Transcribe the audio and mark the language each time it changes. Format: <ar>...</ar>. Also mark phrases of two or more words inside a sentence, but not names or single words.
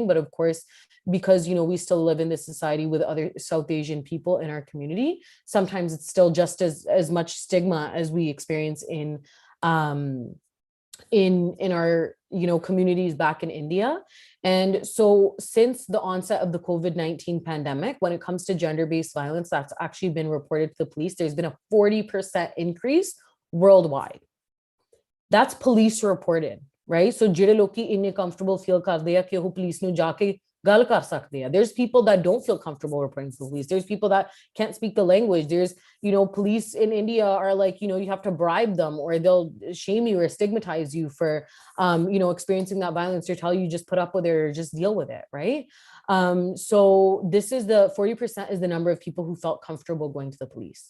<en>But of course, because, we still live in this society with other South Asian people in our community, sometimes it's still just as much stigma as we experience in our communities back in India. And so since the onset of the COVID-19 pandemic, when it comes to gender-based violence, that's actually been reported to the police, there's been a 40% increase worldwide. That's police reported, right?</en> <pa>So ਜਿਹੜੇ ਲੋਕੀ ਇੰਨੇ</pa> <en>comfortable feel</en> <pa>ਕਰਦੇ ਆ ਕਿ ਉਹ police ਨੂੰ ਜਾ ਕੇ ਗੱਲ ਕਰ ਸਕਦੇ ਆ.</pa> <en>There's people that don't feel comfortable reporting to the police. There's people that can't speak the language. There's, police in India are like, you have to bribe them, or they'll shame you or stigmatize you for, experiencing that violence, or tell you just put up with it or just deal with it, right? So this is the 40% is the number of people who felt comfortable going to the police.</en>